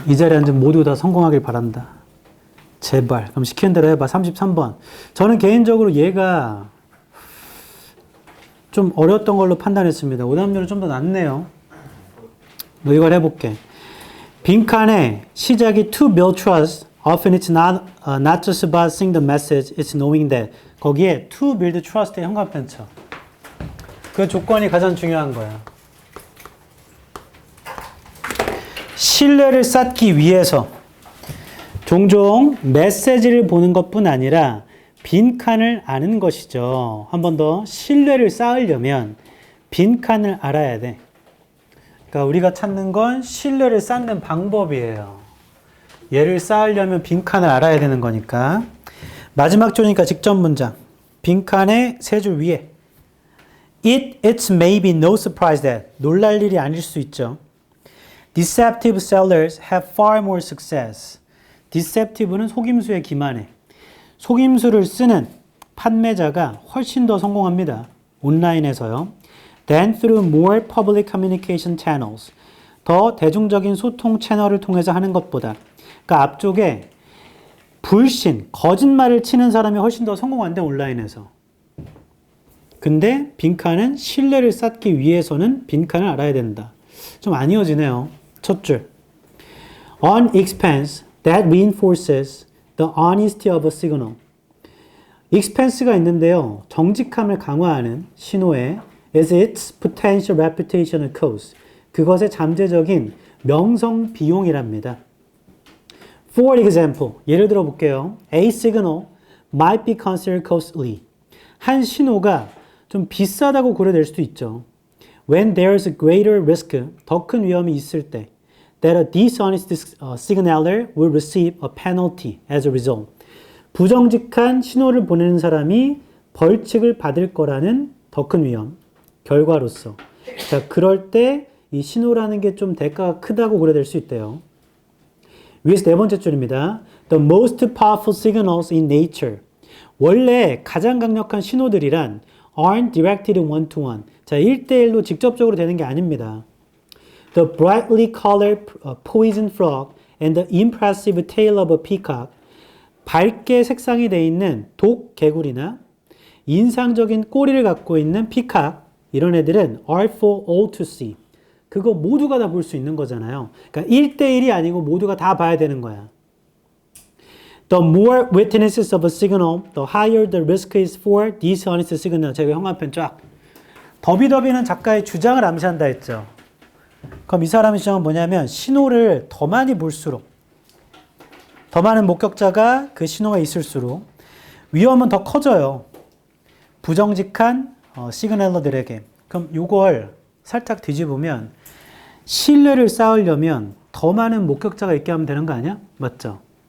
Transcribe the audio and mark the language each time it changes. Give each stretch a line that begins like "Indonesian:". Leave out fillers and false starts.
Korean: 이 자리에 앉은 모두 다 성공하길 바란다. 제발. 그럼 시키는 대로 해봐. 33번. 저는 개인적으로 얘가 좀 어려웠던 걸로 판단했습니다. 오답률은 좀 더 낮네요. 너 이걸 해볼게. 빈칸에 시작이
English: to build trust Often it's not just about seeing the message, it's knowing that.
Korean: 거기에
English: to build trust
Korean: 의 현관펜 쳐. 그 조건이 가장 중요한 거야. 신뢰를 쌓기 위해서 종종 메시지를 보는 것뿐 아니라 빈칸을 아는 것이죠. 한 번 더 신뢰를 쌓으려면 빈칸을 알아야 돼. 그러니까 우리가 찾는 건 신뢰를 쌓는 방법이에요. 얘를 쌓으려면 빈칸을 알아야 되는 거니까. 마지막 조니까 직접 문장. 빈칸의 세 줄 위에
English: It's maybe no surprise that
Korean: 놀랄 일이 아닐 수 있죠.
English: Deceptive sellers have far more success.
Korean: Deceptive는 속임수에 기만해. 속임수를 쓰는 판매자가 훨씬 더 성공합니다. 온라인에서요.
English: Than through more public communication channels.
Korean: 더 대중적인 소통 채널을 통해서 하는 것보다. 그러니까 앞쪽에 불신, 거짓말을 치는 사람이 훨씬 더 성공한대, 온라인에서. 근데 빈칸은 신뢰를 쌓기 위해서는 빈칸을 알아야 된다. 좀 안 이어지네요. 첫 줄.
English: On expense that reinforces the honesty of a signal.
Korean: expense가 있는데요. 정직함을 강화하는 신호에
English: as its potential reputational cost.
Korean: 그것의 잠재적인 명성 비용이랍니다.
English: For example,
Korean: 예를 들어 볼게요.
English: A signal might be considered costly.
Korean: 한 신호가 좀 비싸다고 고려될 수도 있죠.
English: When there's a greater risk,
Korean: 더 큰 위험이 있을 때,
English: that a dishonest signaler will receive a penalty as a result.
Korean: 부정직한 신호를 보내는 사람이 벌칙을 받을 거라는 더 큰 위험, 결과로서. 자, 그럴 때 이 신호라는 게 좀 대가가 크다고 고려될 수 있대요. 위에서 네 번째 줄입니다.
English: The most powerful signals in nature.
Korean: 원래 가장 강력한 신호들이란
English: aren't directed one-to-one.
Korean: 자, 1대1로 직접적으로 되는 게 아닙니다.
English: The brightly colored poison frog and the impressive tail of a peacock.
Korean: 밝게 색상이 되어 있는 독 개구리나 인상적인 꼬리를 갖고 있는 피카, 이런 애들은
English: are for all to see.
Korean: 그거 모두가 다 볼 수 있는 거잖아요. 그러니까 1대1이 아니고 모두가 다 봐야 되는 거야.
English: The more witnesses of a signal, the higher the risk is for dishonest signal.
Korean: 제가 형광펜 쫙. 더비더비는 작가의 주장을 암시한다 했죠. 그럼 이 사람의 주장은 뭐냐면 신호를 더 많이 볼수록, 더 많은 목격자가 그 신호가 있을수록 위험은 더 커져요. 부정직한 시그널러들에게. 그럼 이걸 살짝 뒤집으면 신뢰를 쌓으려면 더 많은 목격자가 있게 하면 되는 거 아니야? 맞죠?